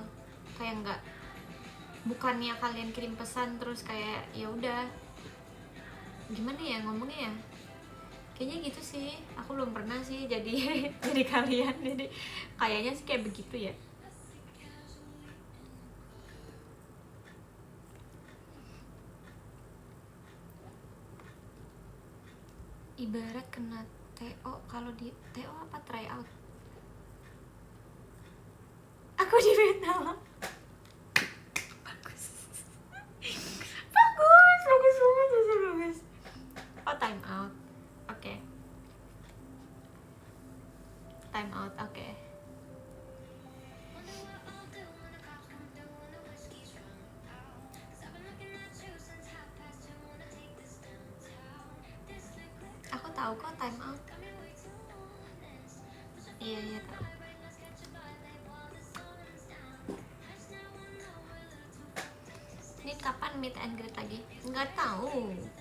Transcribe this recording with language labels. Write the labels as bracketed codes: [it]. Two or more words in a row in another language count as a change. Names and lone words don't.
[id] Kayak nggak, bukannya kalian kirim pesan terus kayak ya udah, gimana ya ngomongnya ya, Kayaknya gitu sih, aku belum pernah sih jadi jadi kalian, jadi kayaknya sih kayak begitu ya. Ibarat kena TO, kalau di TO apa [en] try out? [id] Aku di Vietnam. Bagus. Bagus, bagus banget, bagus. [en] Oh, time out. Oke. Time out, [id] oke. Aku tahu kok [en] time out. [id] Iya, iya tahu. Ini kapan [en] meet and greet [id] lagi? Nggak tahu.